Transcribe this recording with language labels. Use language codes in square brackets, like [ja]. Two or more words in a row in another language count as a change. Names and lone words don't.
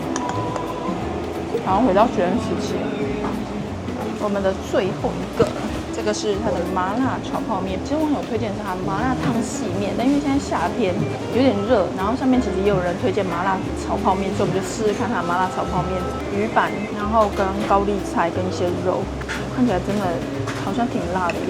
[zh] 然後回到學生時期，我們的最後一個，這這個是它的麻辣炒泡面。其實网友推薦的是它麻辣燙細面，但因為現在夏天有點熱，然后上面其實也有人推薦麻辣炒泡面，所以我们就試試看它的麻辣炒泡面。魚板，然後跟高麗菜跟一些肉，看起來真的好像挺辣的耶。